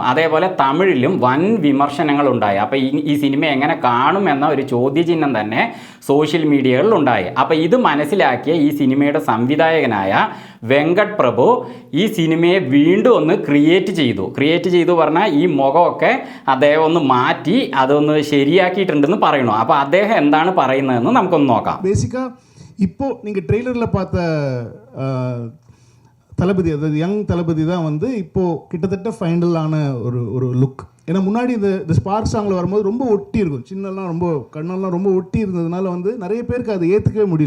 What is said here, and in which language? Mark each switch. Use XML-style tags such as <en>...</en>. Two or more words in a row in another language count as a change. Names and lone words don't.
<ml>അതേപോലെ തമിഴിലും വൻ വിമർശനങ്ങളുണ്ടായി. അപ്പോൾ ഈ സിനിമ എങ്ങനെ കാണും എന്ന ഒരു ചോദ്യചിഹ്നം തന്നെ</ml> <en>social media</en> <ml>ഉണ്ടായി. അപ്പോൾ ഇത് മനസ്സിലാക്കിയ ഈ സിനിമയുടെ സംവിധായകനായ വെങ്കട് പ്രഭു ഈ സിനിമയെ വീണ്ടും ഒന്ന് ക്രിയേറ്റ് ചെയ്തു പറഞ്ഞാൽ ഈ മുഖമൊക്കെ അദ്ദേഹം ഒന്ന് മാറ്റി അതൊന്ന് ശരിയാക്കിയിട്ടുണ്ടെന്ന് പറയുന്നു. അപ്പോൾ അദ്ദേഹം എന്താണ് പറയുന്നതെന്ന് നമുക്കൊന്ന് നോക്കാം.</ml> <ta>பேசிக்காக இப்போ நீங்கள் ட்ரெய்லரில் பார்த்த தளபதி, அதாவது யங் தளபதி தான் வந்து இப்போது கிட்டத்தட்ட ஃபைனலான ஒரு லுக். ஏன்னா முன்னாடி இந்த ஸ்பார்க் சாங்கில் வரும்போது ரொம்ப ஒட்டி இருக்கும், சின்னெல்லாம் ரொம்ப கண்ணெல்லாம் ரொம்ப ஒட்டி இருந்ததுனால வந்து நிறைய பேருக்கு அதை ஏற்றுக்கவே முடியல.</ta>